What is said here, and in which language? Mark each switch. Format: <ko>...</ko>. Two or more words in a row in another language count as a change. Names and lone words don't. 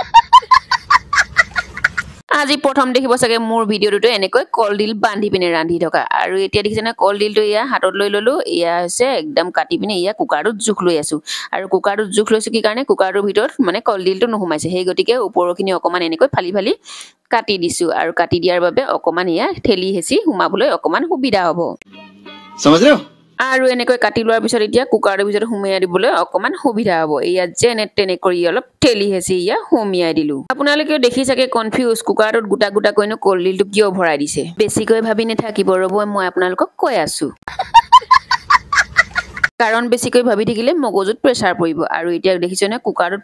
<as>আজি প্ৰথম দেখিব সকে মোৰ ভিডিওটো এনেকৈ কলডিল বান্ধি পিনে ৰান্ধি থকা আৰু এতিয়া দেখিছেনে কলডিলটো ইয়া হাতত লৈ ললো ইয়া হৈছে একদম কাটি পিনে ইয়া কুকাৰটোত জুখ লৈ আছো আৰু কুকাৰটোত জুখ লৈছো কি কাৰণে কুকাৰটোৰ ভিতৰত মানে কলডিলটো নোহোমাইছে সেই গতিকে ওপৰখিনি অকমান এনেকৈ ফালি ফালি কাটি দিছো আৰু কাটি দিয়াৰ বাবে অকমান ইয়া ঠেলি হেচি হুমাবলৈ অকমান সুবিধা হ'ব</as> <hi>समझ रहे हो</hi> <as>আৰু এনেকৈ কাটি লোৱাৰ পিছত এতিয়া কুকাৰৰ ভিতৰত হুমিয়াই দিবলৈ অকমান সুবিধা হ'ব ইয়া যেনে তেনে কৰি অলপ ঠেলি হেচি ইয়া হুমিয়াই দিলো আপোনালোকেও দেখি চাগে কনফিউজ কুকাৰটোত গোটা গোটা কৈনো কলডিলটো কিয় ভৰাই দিছে বেছিকৈ ভাবি নেথাকিব ৰ'ব মই আপোনালোকক কৈ আছো কাৰণ বেছিকৈ ভাবি থাকিলে মগজুত প্ৰেছাৰ পৰিব আৰু এতিয়া দেখিছেনে কুকাৰত</as>